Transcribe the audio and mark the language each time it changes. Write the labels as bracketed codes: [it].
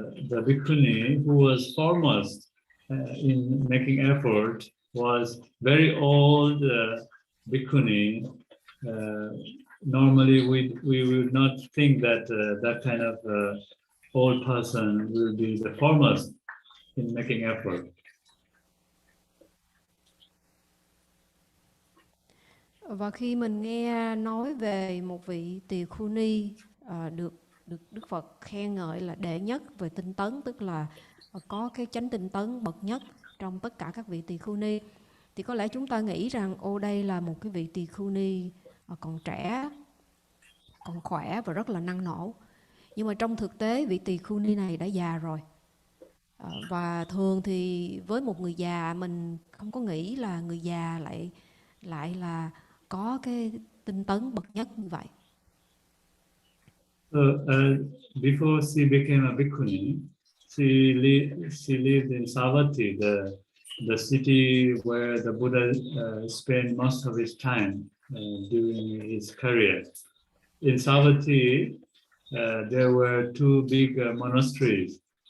[en] The bhikkhuni who was foremost in making effort was very old bhikkhuni. Normally, we would not think that that kind of old person will be the foremost in making effort. [vi] Và khi mình nghe nói về một vị tỳ khưu ni được Đức Phật khen ngợi là đệ nhất về tinh tấn, tức là có cái chánh tinh tấn bậc nhất trong tất cả các vị tỳ khưu ni, thì có lẽ chúng ta nghĩ rằng đây là một cái vị tỳ khưu ni còn trẻ, còn khỏe và rất là năng nổ. Nhưng mà trong thực tế vị tỳ khưu ni này đã già rồi. Và thường thì với một người già, mình không có nghĩ là người già lại là có cái tinh tấn bậc nhất như vậy. [en] So before she became a bhikkhuni, she lived in Savatthi, the city where the Buddha spent most of his time during his career. In Savatthi, there were two big monasteries.